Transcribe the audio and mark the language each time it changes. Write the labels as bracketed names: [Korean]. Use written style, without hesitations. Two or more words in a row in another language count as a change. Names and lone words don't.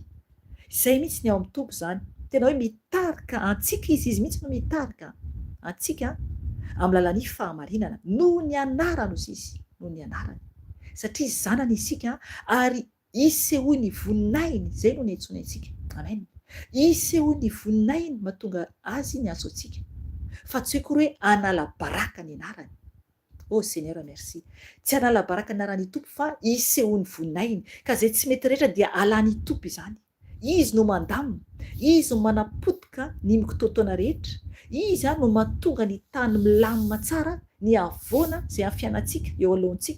[Malagasy] Izay mihitsy ny ao amin'ny tompo izany. Tena hoe mitarika antsika izy mihitsy no mitarika antsika amin'ny lalan'ny fahamarinana. Noho ny anarany ozy izy, noho ny anarany. Satria zanany isika ary isehoany voninahiny, izay no niantsony antsika. Amen. Isehoany voninahiny mahatonga azy ny antso antsika. Fa tsy hoe kory hoe hanala baraka ny anarany. [French] Oh Seigneur, merci. [Malagasy] Tsy hanala baraka ny anaran'ny tompo fa isehoany voninahiny. Ka izay tsy mety rehetra dia alany tompo izany. Izy no mandamina, izy no manapotika ny mikitoatoana rehetra, izy no mahatonga ny tany milamina tsara, ny havoana izay amin'ny fiainantsika eo alohantsika.